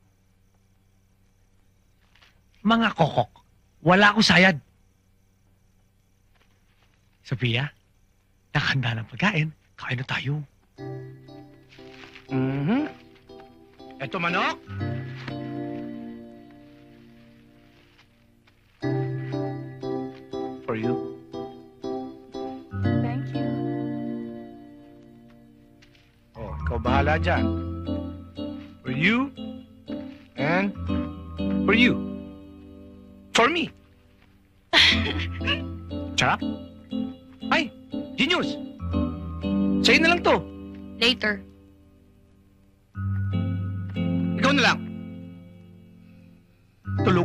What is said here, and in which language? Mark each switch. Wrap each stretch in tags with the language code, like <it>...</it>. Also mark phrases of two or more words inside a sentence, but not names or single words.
<tl>Mga kokok, wala akong sayad. Sofia, nakahanda ng pagkain. Kain na tayo. Ito manok?</tl> <en>For you.</en> <tl>bahala dyan.</tl> <en>For you, and for you. For me.</en> <tl>Sarap? Ay, genius! Sa'yo na lang to. Later. Ikaw na lang. Tulog.</tl>